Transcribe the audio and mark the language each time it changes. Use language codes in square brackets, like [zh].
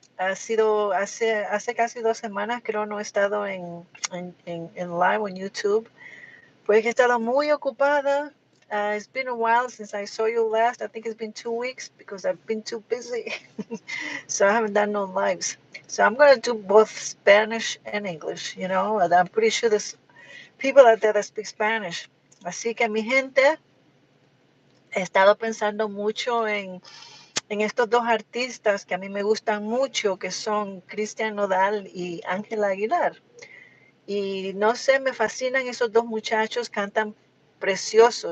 [es] Ha sido hace casi 2 semanas, creo, no he estado en live en YouTube. Pues he estado muy ocupada. [en] It's been a while since I saw you last. I think it's been 2 weeks because I've been too busy. So I haven't done no lives. So I'm going to do both Spanish and English, you know. And I'm pretty sure there's people out there that speak Spanish. [es] Así que mi gente, he estado pensando mucho en estos dos artistas que a mí me gustan mucho, que son Cristian Nodal y Ángela Aguilar. Y no sé, me fascinan esos dos muchachos, cantan precioso.